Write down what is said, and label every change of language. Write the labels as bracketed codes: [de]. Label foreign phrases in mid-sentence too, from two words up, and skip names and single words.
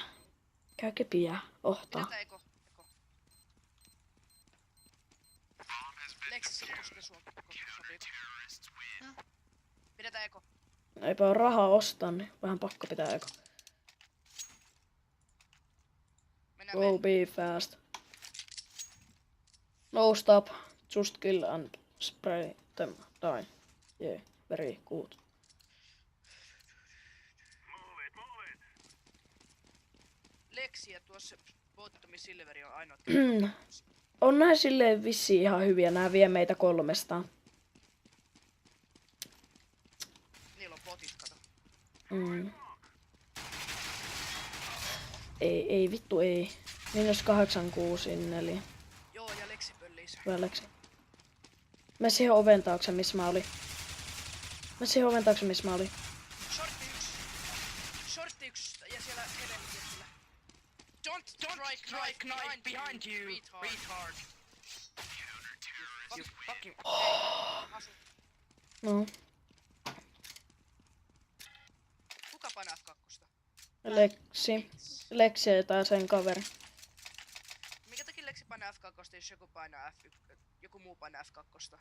[fi] Käy kepiä, ohtaa. Pidetään eko. Lexi sit puskee sua, sopiiko? Pidetään eko. Eipä oo rahaa ostaa, niin vähän pakko pitää eka. Mennään [en] Go be fast. No stop. Just kill and spray them. Die. Yeah, very good. [fi] Lexi ja tuossa Bottomi Silveri on ainoat. On nää silleen vissiin ihan hyviä. Nää vie meitä 300. Niillä on botit, kato. Ei vittu ei. -864. Joo, ja Lexi pöllii se. Väleksi. Mä siihen oven taakse, missä mä olin. Shortti yksi ja siellä edelleen kyllä. [en] Don't strike knife behind you, retard. You fucking... [fi] Asu. No. Kuka painaa F2? Leksi tai sen kaveri. Mikä takia Lexi painaa F2, jos joku painaa F1, joku muu painaa F2?